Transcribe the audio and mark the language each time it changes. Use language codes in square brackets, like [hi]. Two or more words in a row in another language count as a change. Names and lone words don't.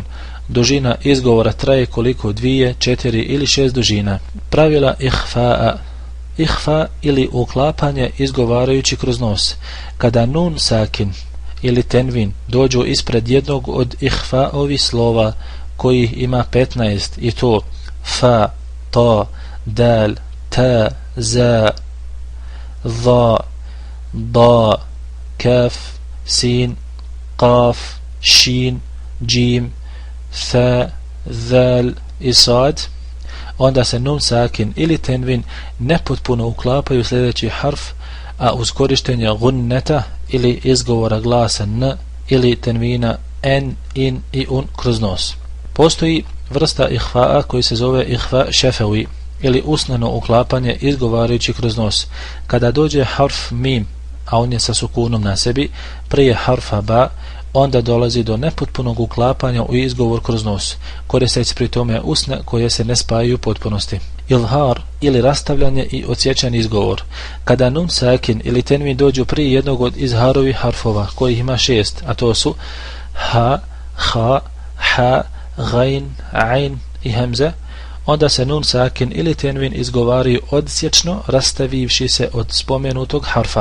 [bs] Dužina izgovora traje koliko 2, 4 ili 6 dužina. Pravila ihfa'a. Ihfa ili uklapanje izgovarajući kroz nos. Kada nun sakin ili tenvin dođu ispred jednog od ihfa'ovi slova koji ima 15 i to fa, ta, dal, ta, za, za, da, kaf, sin, qaf, shin, džim, fa, zal i sad, onda se nun sakin ili tenvin nepotpuno uklapaju sljedeći harf, a uz korištenje gunneta ili izgovora glasa n ili tenvina n, in i un kroz nos. Postoji vrsta ihfa'a koji se zove ihfa šefevi ili usmeno uklapanje izgovarajući kroz nos. Kada dođe harf mim, a on je sa sukunom na sebi, prije harfa ba, onda dolazi do nepotpunog uklapanja u izgovor kroz nos, koristeći pri tome usne koje se ne spajaju u potpunosti. Ilhar ili rastavljanje i odsječan izgovor. Kada nun sakin ili tenvin dođu prije jednog od izharovih harfova, kojih ima 6, a to su ha, ha, ha, gajn, ajn i hemze, onda se nun sakin ili tenvin izgovaraju odsječno rastavivši se od spomenutog harfa.